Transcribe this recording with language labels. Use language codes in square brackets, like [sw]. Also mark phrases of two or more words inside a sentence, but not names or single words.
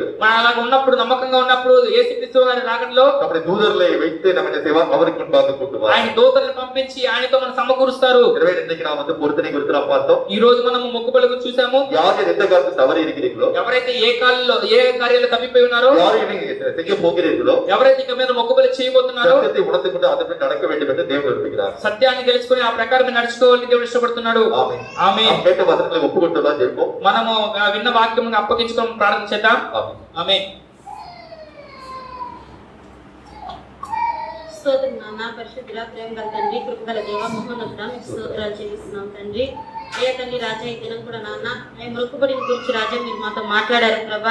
[te] మనం అలాగ ఉన్నప్పుడు, నమ్మకంగా ఉన్నప్పుడు యేసుక్రీస్తు గారి రాకడలో [ta] நம்முடைய தூதர்களை வைத்து நம்ம என்ன செய்வார்? அவருக்கு முன்பாக கூட்டுவார். [te] ఆయన దూతలను పంపించి ఆయనతో మనం సమకూరుస్తారు. [ta] எனவே இன்னைக்கு நாம் வந்து பொருத்தனை குறித்து நாம் பார்த்தோம். [te] ఈ రోజు మనము మొక్కుబడి గురించి చూసాము. [ta] யார் எந்த காலத்தில் தவறி இருக்கிறீர்களோ, [te] ఎవరైతే ఏ కార్యాలు తప్పిపోయి ఉన్నారో, [ta] யார் நீங்க செய்ய போகிறீர்களோ, [te] ఎవరైతే ఇక మీద మొక్కుబడి చేయబోతున్నారో, [ta] சத்தியத்தை உணர்ந்து கொண்டு அதன்படி நடக்க வேண்டும் என்று தேவன் விரும்புகிறார். [te] సత్యాన్ని తెలుసుకొని ఆ ప్రకారం నడుచుకోవాలని దేవుడు ఇష్టపడుతున్నాడు. [ta] ஆமென். [te] ఆమేన్. [ta] நாம் கேட்ட வசனங்களை ஒப்புக்கொண்டுதான் ஜெபிப்போம். [te] మనము విన్న వాక్యం అప్పగించుకొని ప్రార్థన చేద్దాం. [ta] ஆமென். [te] ఆమేన్. స్తోత్రం నాన్న, పరిశుద్ధుల ప్రేమ గల తండ్రి, కృపగల దేవ, మహోన్నతుడా, మీకు స్తోత్రాలు చెల్లిస్తున్నాం తండ్రి. అయ్యా తండ్రి రాజా, ఈ దినం కూడా నాన్న మేము మొక్కుబడిని గురించి రాజా మీరు మాతో మాట్లాడారు ప్రభా.